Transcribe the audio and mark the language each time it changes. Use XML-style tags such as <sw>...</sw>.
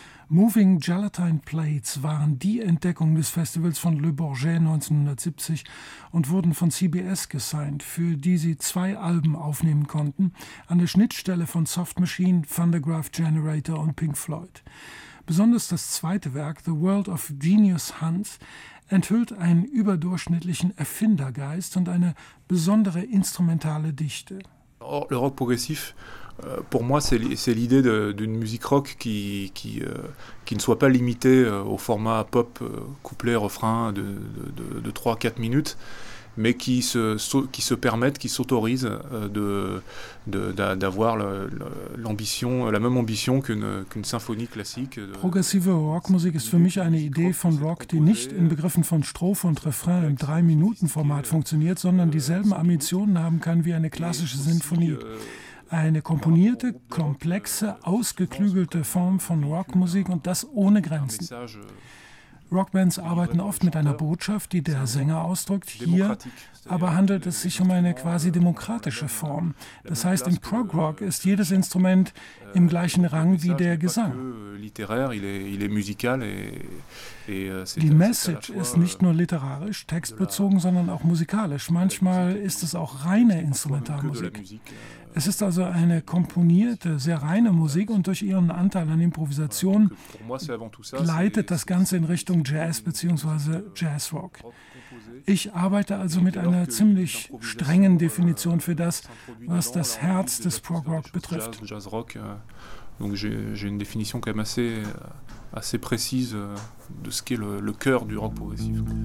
<de>Moving Gelatine Plates waren die Entdeckung des Festivals von Le Bourget 1970 und wurden von CBS gesigned, für die sie 2 Alben aufnehmen konnten, an der Schnittstelle von Soft Machine, Fundagraph Generator und Pink Floyd. Besonders das 2. Werk, The World of Genius Hans, enthüllt einen überdurchschnittlichen Erfindergeist und eine besondere instrumentale Dichte.</de> <fr>Le rock progressif, pour moi, c'est l'idée d'une musique rock qui ne soit pas limitée au format pop, couplet, refrain de 3-4 minutes, mais qui se permette, qui s'autorise d'avoir la même ambition qu'une symphonie classique.</fr> <de>Progressive Rockmusik ist für mich eine Idee von Rock, die nicht in Begriffen von Strophe und Refrain im 3-Minuten-Format funktioniert, sondern dieselben Ambitionen haben kann wie eine klassische Sinfonie. Eine komponierte, komplexe, ausgeklügelte Form von Rockmusik und das ohne Grenzen. Rockbands arbeiten oft mit einer Botschaft, die der Sänger ausdrückt. Hier aber handelt es sich um eine quasi demokratische Form. Das heißt, im Progrock ist jedes Instrument im gleichen Rang wie der Gesang. Die Message ist nicht nur literarisch, textbezogen, sondern auch musikalisch. Manchmal ist es auch reine Instrumentalmusik. Es ist also eine komponierte, sehr reine Musik und durch ihren Anteil an Improvisation leitet das Ganze in Richtung Jazz bzw. Jazzrock. Ich arbeite also mit einer ziemlich strengen Definition für das, was das Herz des Progrock betrifft.</de> <fr>Donc j'ai une définition quand même assez précise de ce qu'est le cœur du rock progressif.</fr>